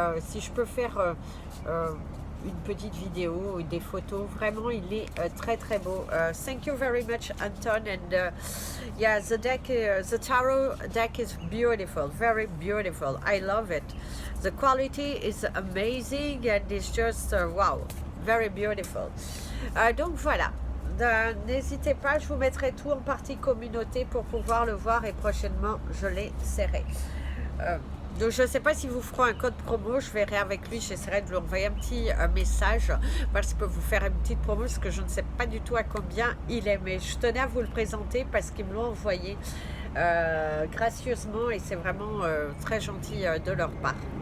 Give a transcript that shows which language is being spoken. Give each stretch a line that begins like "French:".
French: Si je peux faire une petite vidéo ou des photos, vraiment, il est très très beau.
English: Thank you very much, Anton. And yeah, the tarot deck is beautiful, very beautiful. I love it. The quality is amazing and it's just wow. Very beautiful.
French: Donc voilà, n'hésitez pas, je vous mettrai tout en partie communauté pour pouvoir le voir et prochainement je l'essaierai. Donc je ne sais pas si vous ferez un code promo, je verrai avec lui, j'essaierai de lui envoyer un petit message parce que vous faire une petite promo parce que je ne sais pas du tout à combien il est, mais je tenais à vous le présenter parce qu'ils me l'ont envoyé gracieusement et c'est vraiment très gentil de leur part.